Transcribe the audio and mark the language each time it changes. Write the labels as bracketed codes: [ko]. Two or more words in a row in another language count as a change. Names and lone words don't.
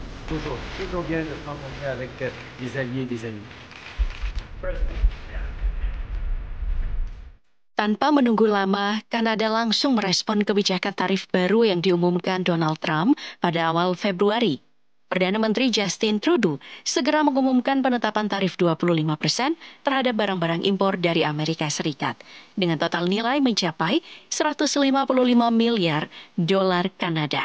[fr] toujours. Toujours bien de se rencontrer avec des alliés et des amis. [id] Tanpa menunggu lama, Kanada langsung merespon kebijakan tarif baru yang diumumkan Donald Trump pada awal Februari. Perdana Menteri Justin Trudeau segera mengumumkan penetapan tarif 25% terhadap barang-barang impor dari Amerika Serikat, dengan total nilai mencapai 155 miliar dolar Kanada.